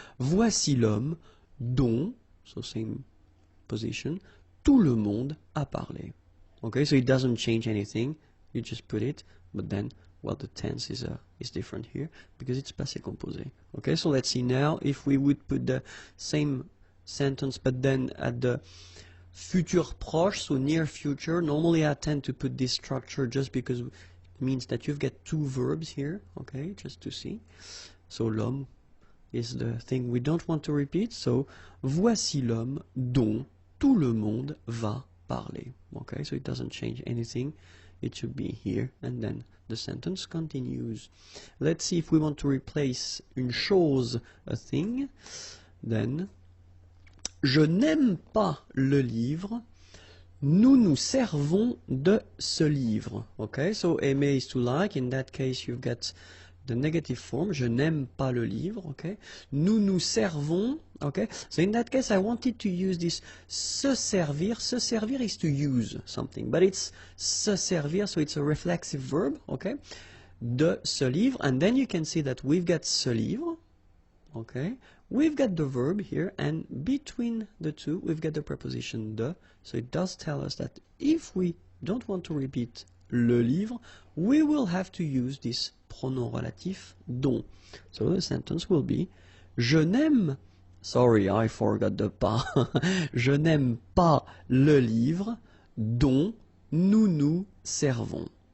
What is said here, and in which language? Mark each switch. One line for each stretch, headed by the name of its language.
French: Voici l'homme dont,
English: so same position,
French: tout le monde a parlé.
English: Okay, so it doesn't change anything, you just put it, but then, well, the tense is different here, because it's passé composé. Okay, so let's see now, if we would put the same sentence, but then at the futur proche, so near future, normally I tend to put this structure just because it means that you've got two verbs here, okay, just to see. So l'homme is the thing we don't want to repeat, so
French: voici l'homme dont tout le monde va parler.
English: Okay, so it doesn't change anything, it should be here, and then the sentence continues. Let's see if we want to replace
French: une chose,
English: a thing, then
French: je n'aime pas le livre, nous nous servons de ce livre.
English: Okay, so aimer is to like, in that case you've got the negative form,
French: je n'aime pas le livre,
English: okay.
French: Nous nous servons, okay.
English: So in that case I wanted to use this se servir. Se servir is to use something, but it's se servir, so it's a reflexive verb, okay. De ce livre, and then you can see that we've got ce livre, okay. We've got the verb here, and between the two we've got the preposition de, so it does tell us that if we don't want to repeat le livre, we will have to use this pronom relatif dont. So the sentence will be
French: je n'aime,
English: sorry I forgot the
French: pas, je n'aime pas le livre dont nous nous servons.